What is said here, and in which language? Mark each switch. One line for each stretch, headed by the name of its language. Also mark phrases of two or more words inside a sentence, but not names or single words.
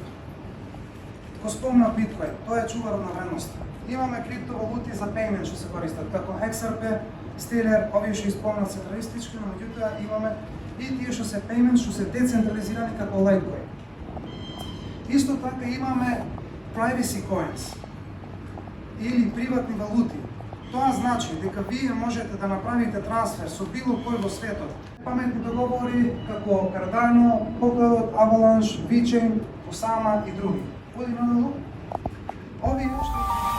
Macedonian: Го спомна биткоин, тоа е чувар на вредност. Имаме криптовалути за payment што се користат, како XRP, Stellar, овие што исполнат централистички, но меѓутоа имаме и тие што се payment, што се децентрализирани како Litecoin. Исто така имаме
English: privacy coins
Macedonian: или приватни валути. Тоа значи дека вие можете да направите трансфер со било кој во светот. Паметни договори како Cardano, Polkadot, Avalanche, VeChain, Osama и други. Оди надолу. Овие што